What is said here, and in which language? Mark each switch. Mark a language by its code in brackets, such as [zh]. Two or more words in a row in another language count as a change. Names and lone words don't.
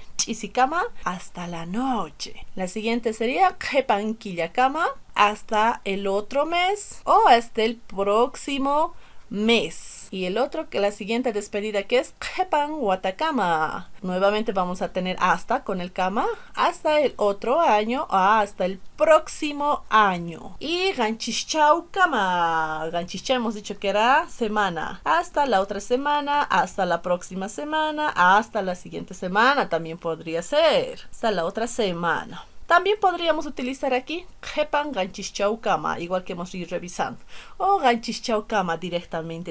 [es] Chisikama, hasta la noche. La siguiente sería Jepanquillakama, hasta el otro mes o hasta el próximo mes. Y el otro, que la siguiente despedida, que es [qu] Jepan Watakama. [es] Nuevamente vamos a tener hasta con el kama, hasta el otro año o hasta el próximo año. [qu] Y Ganchichau kama. [es] Ganchichau hemos dicho que era semana. Hasta la otra semana, hasta la próxima semana, hasta la siguiente semana también podría ser. Hasta la otra semana. También podríamos utilizar aquí [qu] Jepan Ganchichau kama, [es] igual que hemos ido revisando. O [qu] Ganchichau kama [es] directamente.